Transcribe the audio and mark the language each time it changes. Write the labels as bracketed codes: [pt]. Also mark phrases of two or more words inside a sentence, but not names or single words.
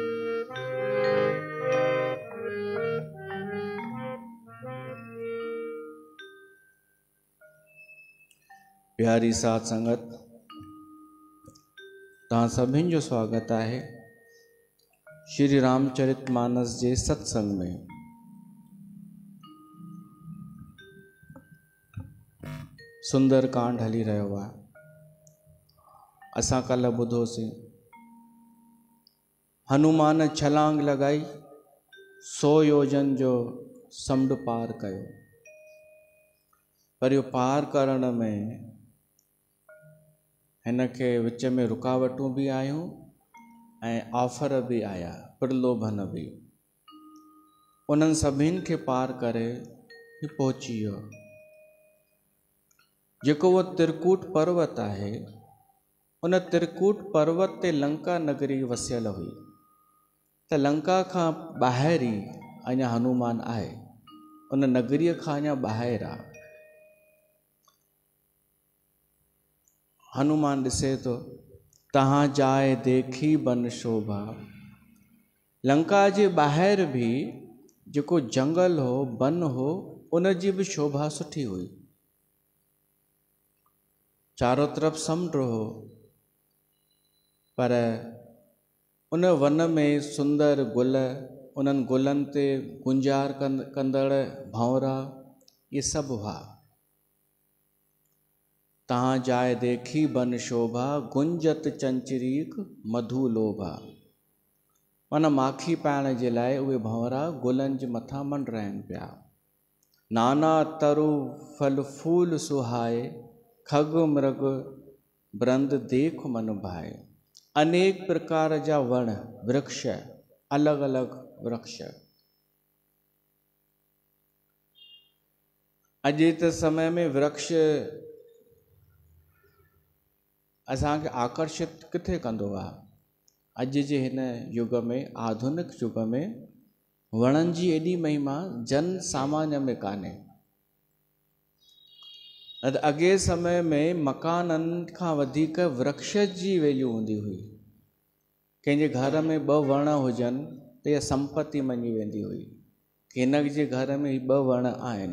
[sd] प्यारी साथ संगत, तव्हां सभिनि जो स्वागत है श्री रामचरितमानस जे सत्संग में। सुंदर कांड हली रहियो आहे। असां कल्ह ॿुधोसीं हनुमान छलांग लगाई 100 योजन जो समुंड पार कयो। पर इहो पार करण में हिन खे विच में रुकावटूं भी आयूं ऐं ऑफर भी आया, प्रलोभन भी। उन्हनि सभिनि खे पार करे पहुची वियो। जेको वो त्रिकूट पर्वत है, उन त्रिकूट पर्वत ते लंका नगरी वसियल हुई। त लंका खां ॿाहिरि अञा हनुमान आहे, उन नगरीअ खां अञा ॿाहिरि आहे। हनुमान ॾिसे तो [awa] तहां जाए देखी बन शोभा। [sd] लंका जे ॿाहिरि भी जेको जंगल हो, बन हो, उन जी भी शोभा सुठी हुई। चारों तरफ समुंड हो, पर उन वन में सुंदर गुल उन्हनि गुलनि ते गुंजार कंदड़ भंवरा ये सभु हुआ। [awa] तहाँ जाए देखी बन शोभा गुंजत चंचरीक मधु लोभा। [sd] माना माखी पाइण जे लाइ उहे भंवरा गुलनि जे मथां मंडराइनि पिया। [awa] नाना तरु फल फूल सुहाए खग मृग ब्रंद देख मन भाए। [sd] अनेक प्रकार जा वण वृक्ष, अलग अलग वृक्ष। अॼु जे समय में वृक्ष असांखे आकर्षित किथे कंदो आहे? अॼु जे हिन युग में, आधुनिक युग में वणनि जी एॾी महिमा जन सामान्य में कान्हे। अॻे समय में मकाननि खां वधीक वृक्ष जी वैल्यू हूंदी हुई। कंहिंजे घर में 2 वण हुजनि त इहा संपत्ति मञी वेंदी हुई कि हिन जे घर में 2 वण आहिनि।